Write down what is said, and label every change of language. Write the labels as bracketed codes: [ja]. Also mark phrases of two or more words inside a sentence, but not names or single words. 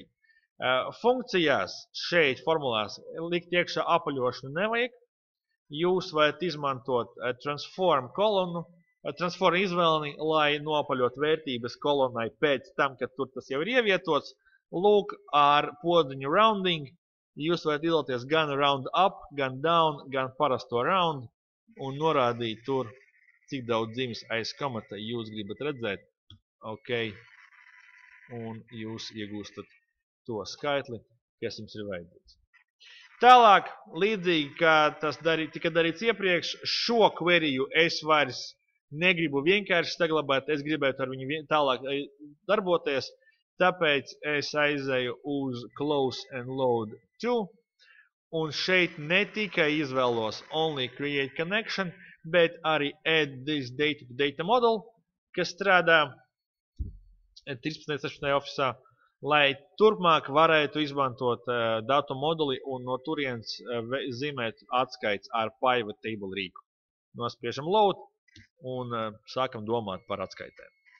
[lv] Funkcijās šeit formulās likt iekšā apaļošanu nevajag. Jūs varat izmantot transform kolonu, transform izvēlni, lai noapaļot vērtības kolonai pēc tam, kad tur tas jau ir ievietots. Lūk, ar podziņu rounding jūs varat izvēlēties gan [en] round up, [lv] gan down, gan parasto round un norādīt tur, cik daudz zīmes aiz komata jūs gribat redzēt. Ok. Un jūs iegūstat to skaitli, kas jums ir vajadzīgs. Tālāk, līdzīgi kā tas tika darīts iepriekš, šo queryju es vairs negribu vienkārši saglabāt, es gribētu ar viņu tālāk darboties, tāpēc es aizeju uz [en] close and load to, [lv] un šeit ne tikai izvēlos [en] only create connection, [lv] bet arī [en] add this data to data model, [lv] kas strādā 13.16. ofisā, lai turpmāk varētu izmantot datu moduli un no turienes zīmēt atskaits ar [en] pivot table [lv] rīku. Nospiežam load un sākam domāt par atskaitēm.